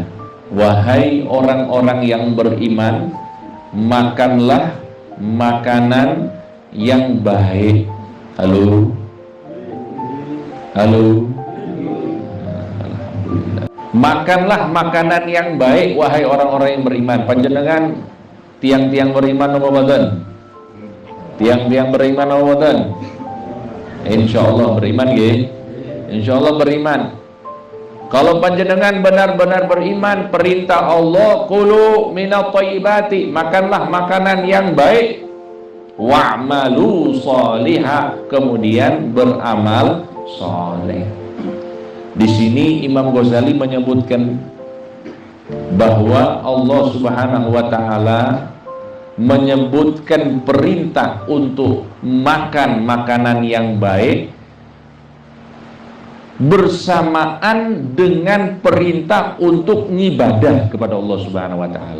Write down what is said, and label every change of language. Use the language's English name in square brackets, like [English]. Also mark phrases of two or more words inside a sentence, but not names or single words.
[Indonesian] Wahai orang-orang yang beriman, makanlah makanan yang baik. Halo. Halo. Alhamdulillah. Makanlah makanan yang baik wahai orang-orang yang beriman. [Javanese] Panjenengan tiang-tiang beriman apa mboten? Tiang-tiang beriman apa mboten? Insyaallah beriman nggih. Insyaallah beriman. [Indonesian] Kalau panjenengan benar-benar beriman, perintah Allah, [Arabic] كلوا من الطيبات, [Indonesian] makanlah makanan yang baik, [Arabic] واعملوا صالحا, [Indonesian] kemudian beramal saleh. Di sini Imam Ghazali menyebutkan bahwa Allah [Arabic] سبحانه وتعالى [Indonesian] menyebutkan perintah untuk makan makanan yang baik bersamaan dengan perintah untuk ngibadah kepada Allah [Arabic] سبحانه وتعالى.